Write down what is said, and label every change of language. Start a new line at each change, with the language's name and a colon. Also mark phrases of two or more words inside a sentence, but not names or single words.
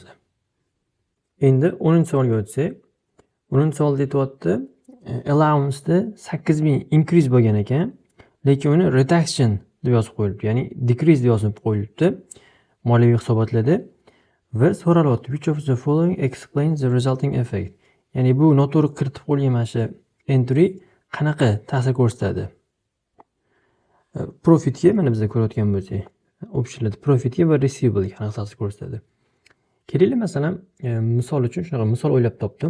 Uzbek: Endi 10-savolga o'tsak, 10-savolda aytyapti, allowance da 8,000 increase bo'lgan ekan, lekin uni reduction deb yozib qo'yilibdi, ya'ni decrease deb yozib qo'yilibdi moliyaviy hisobotlarda va so'ralyapti,
English: which of the following explains the resulting effect?
Uzbek: Ya'ni bu noto'g'ri kiritib qo'yilgan mana shu entry qanaqa ta'sir ko'rsatadi? Profitga mana biz ko'rayotgan bo'lsak, optionlarda profitga va receivable ga qanaqa ta'sir ko'rsatadi? Kelaylik, masalan, misol uchun shunaqa misol o'ylab topdim.